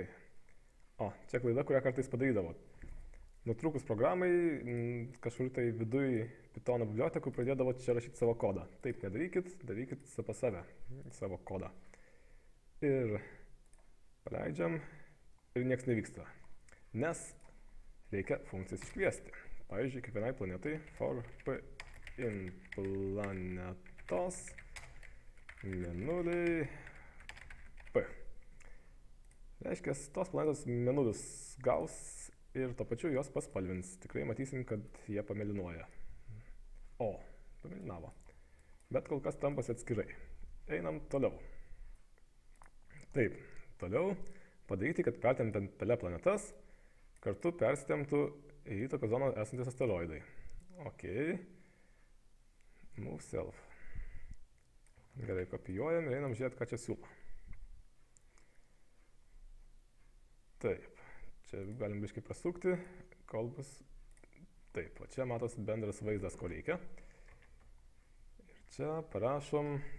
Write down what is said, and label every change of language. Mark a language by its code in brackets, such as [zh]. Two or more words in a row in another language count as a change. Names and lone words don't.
[lt] Čia klaida, kurią kartais padarydavo. Nutrūkus programai, kažkur tai viduj Pythono bibliotekų pradėdavo čia rašyti savo kodą. Taip nedarykit, darykit pas save savo kodą. Ir paleidžiam ir nieks nevyksta. Nes reikia funkcijas iškviesti. Pavyzdžiui, kiekvienai planetai [en] for p in [lt] planetos menuliai p. Reiškia, tos planetos menulius gaus ir to pačiu jos paspalvins. Tikrai matysim, kad jie pamėlynuoja. Pamėlynavo. Bet kol kas tampas atskirai. Einam toliau. Taip, toliau padaryti, kad pertempiant pele planetas kartu persitemptų į įtakos zoną esantis asteroidai. [en] Move self. [lt] Gerai, kopijuojam ir einam žiūrėti, ką čia siūlo. Taip, čia galim biškai pasukti, kol bus... Taip, čia matos bendras vaizdas, ko reikia. Ir čia parašom...